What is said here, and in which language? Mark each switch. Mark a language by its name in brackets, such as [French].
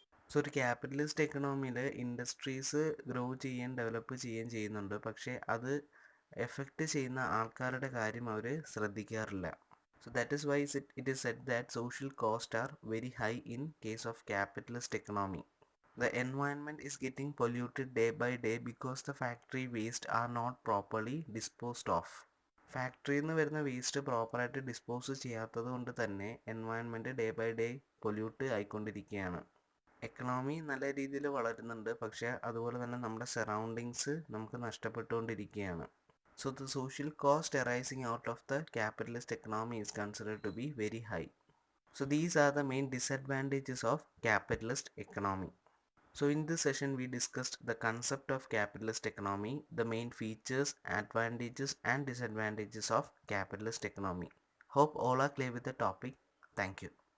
[Malayalam] So ഒരു capitalist എക്കണോമിയിൽ industries grow ചെയ്യുകയും develop ചെയ്യുകയും ചെയ്യുന്നുണ്ട്, പക്ഷേ അത് എഫക്റ്റ് ചെയ്യുന്ന ആൾക്കാരുടെ കാര്യം അവർ ശ്രദ്ധിക്കാറില്ല. [English] So that is why it is said that social cost are very high in case of capitalist economy. The environment is getting polluted day by day because the factory waste are not properly disposed of. [Malayalam] ഫാക്ടറിയിൽ നിന്ന് വരുന്ന waste പ്രോപ്പറായിട്ട് dispose ചെയ്യാത്തത് കൊണ്ട് തന്നെ environment day by day pollute ആയിക്കൊണ്ടിരിക്കുകയാണ്. Economy നല്ല രീതിയിൽ വളരുന്നുണ്ട്, പക്ഷേ അതുപോലെ തന്നെ നമ്മുടെ സറൗണ്ടിങ്സ് നമുക്ക് നഷ്ടപ്പെട്ടുകൊണ്ടിരിക്കുകയാണ്. [English] So the social cost arising out of the capitalist economy is considered to be very high. So these are the main disadvantages of capitalist economy. So in this session we discussed the concept of capitalist economy, the main features, advantages and disadvantages of capitalist economy. Hope all are clear with the topic. Thank you.